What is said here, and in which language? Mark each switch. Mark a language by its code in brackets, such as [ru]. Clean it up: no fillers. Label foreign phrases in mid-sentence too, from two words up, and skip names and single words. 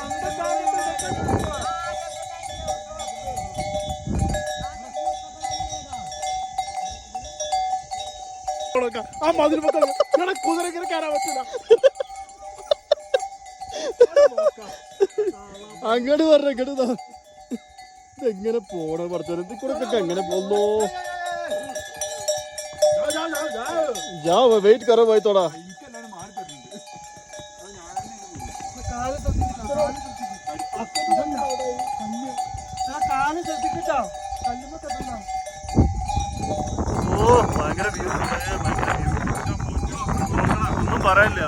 [ml] ആ മതിൽ കുതിര ഇങ്ങനെ കയറാൻ പറ്റില്ല. അങ്ങോട്ട് പറഞ്ഞ ഇങ്ങോട്ട് എങ്ങനെ പോണോ പഠിച്ചോ? കൂടെ എങ്ങനെ പോന്നോ? [hi] जा वेट करो भाई थोड़ा. [ml] ഓ ഭയങ്കര വ്യൂ, ഒന്നും പറയാനില്ല.